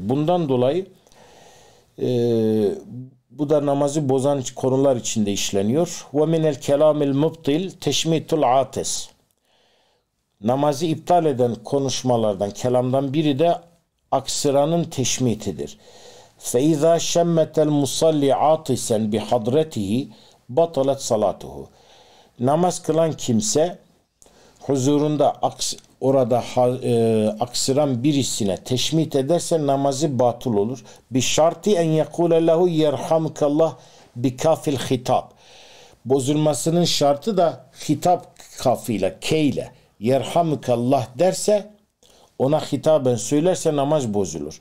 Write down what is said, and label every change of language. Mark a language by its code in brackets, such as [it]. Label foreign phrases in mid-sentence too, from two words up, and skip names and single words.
[tr] Bundan dolayı bu da namazı bozan konular içinde işleniyor. [ar] ومن الكلام المبطل تشميت العاطس. [tr] Namazı iptal eden konuşmalardan, kelamdan biri de aksıranın teşmitidir. [ar] فَاِذَا شَمَّتَ الْمُصَلِّ عَاطِسًا بِحَضْرَتِهِ بَطَلَتْ صَلَاتُهُ. [tr] Namaz kılan kimse huzurunda orada aksıran birisine teşmit ederse namazı batıl olur. [ar] بشرط أن يقول له يرحمك الله بكاف الخطاب. [tr] Bozulmasının şartı da hitap kafıyla, k ile yerhamukallah derse, ona hitaben söylerse namaz bozulur.